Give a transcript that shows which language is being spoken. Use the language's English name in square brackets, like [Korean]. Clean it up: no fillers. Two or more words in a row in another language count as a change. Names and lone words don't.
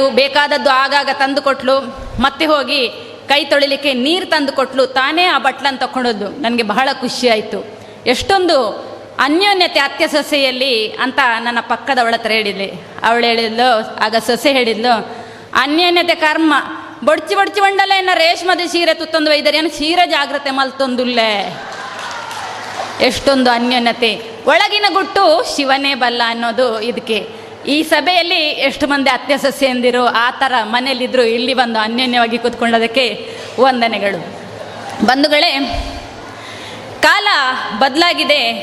[Kannada] ಬೇಕಾದದ್ದು ಆಗಾಗ ತಂದು ಕೊಟ್ಟಳು. ಮತ್ತೆ ಹೋಗಿ ಕೈ ತೊಳಿಲಿಕ್ಕೆ ನೀರು ತಂದು ಕೊಟ್ಟಳು. ತಾನೇ ಆ ಬಟ್ಲನ್ನು ತಗೊಂಡೋದು. ನನಗೆ ಬಹಳ ಖುಷಿ ಆಯಿತು. ಎಷ್ಟೊಂದು ಅನ್ಯೋನ್ಯತೆ ಅತ್ತೆ ಸೊಸೆಯಲ್ಲಿ ಅಂತ ನನ್ನ ಪಕ್ಕದವಳ ಹತ್ರ ಹೇಳಿದ್ಲಿ. ಅವಳು ಹೇಳಿದ್ಲು, ಆಗ ಸೊಸೆ ಹೇಳಿದ್ಲು, ಅನ್ಯೋನ್ಯತೆ [Tulu] ಕರ್ಮ ಬೊಡ್ಚಿ ಬೊಡ್ಚಿ ಬಂಡಲ್ಲ ಇನ್ನು ರೇಷ್ಮದ ಸೀರೆ ತುತ್ತೊಂದು ಒಯ್ದರೆ ಏನು ಸೀರೆ ಜಾಗ್ರತೆ ಮಲ್ತೊಂದುಲ್ಲೆ. [Kannada] ಎಷ್ಟೊಂದು ಅನ್ಯೋನ್ಯತೆ. ಒಳಗಿನ ಗುಟ್ಟು ಶಿವನೇ ಬಲ್ಲ ಅನ್ನೋದು ಇದಕ್ಕೆ. ಈ ಸಭೆಯಲ್ಲಿ ಎಷ್ಟು ಮಂದಿ ಅತ್ತೆ ಸೊಸೆಯಂದಿರು ಆ ಥರ ಮನೇಲಿದ್ದರು, ಇಲ್ಲಿ ಬಂದು ಅನ್ಯೋನ್ಯವಾಗಿ ಕೂತ್ಕೊಳ್ಳೋದಕ್ಕೆ ವಂದನೆಗಳು. ಬಂಧುಗಳೇ, ಕಾಲ ಬದಲಾಗಿದೆ.